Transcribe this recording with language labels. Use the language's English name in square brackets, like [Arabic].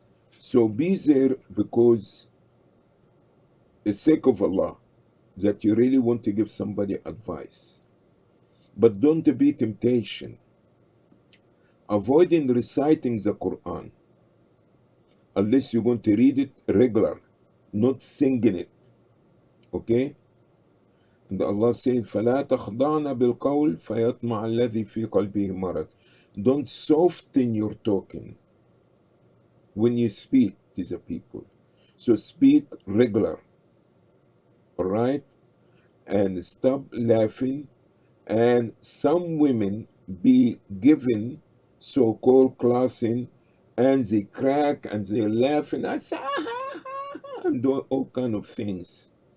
[English] So be there because the sake of Allah, that you really want to give somebody advice. But don't be temptation. Avoiding reciting the Quran unless you're going to read it regular, not singing it. Okay? And Allah said, [Arabic] فَلَا تَخْضَعْنَ بِالْقَوْلِ فَيَطْمَعَ الَّذِي فِي قَلْبِهِ مَرَض. [English] Don't soften your talking when you speak to the people. So speak regular, all right? And stop laughing. And some women be given so-called classing, and they crack and they laugh and I say, and do all kind of things.